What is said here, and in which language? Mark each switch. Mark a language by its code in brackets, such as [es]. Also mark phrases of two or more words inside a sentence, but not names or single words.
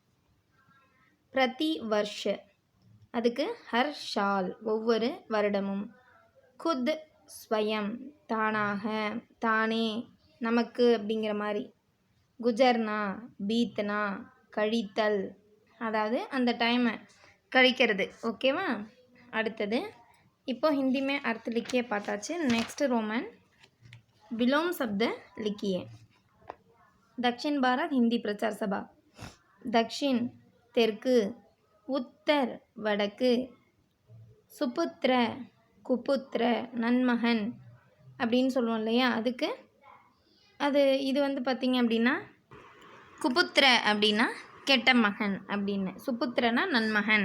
[hi] प्रति वर्ष [ta] அதுக்கு [hi] हर साल [ta] ஒவ்வொரு வருடமும். [hi] ख़ुद स्वयं [ta] தானாக தானே நமக்கு அப்படிங்கிற மாதிரி. [hi] गुज़रना बीतना [ta] கழித்தல், அதாவது அந்த டைமை கழிக்கிறது. ஓகேவா? அடுத்தது இப்போ [hi] हिंदी में अर्थ लिखिए [ta] பார்த்தாச்சு. [en] next Roman [hi] विलोम शब्द लिखिए. दक्षिण भारत हिंदी प्रचार सभा. [ta] दक्षिण தெற்கு, உத்தர் வடக்கு, [hi] सुपुत्र कुपुत्र [ta] நன்மகன் அப்படின்னு சொல்லுவோம் இல்லையா, அதுக்கு இது வந்து பார்த்திங்க அப்படின்னா குபுத்திர அப்படின்னா கெட்ட மகன் அப்படின்னு, சுபுத்திரனா நன்மகன்.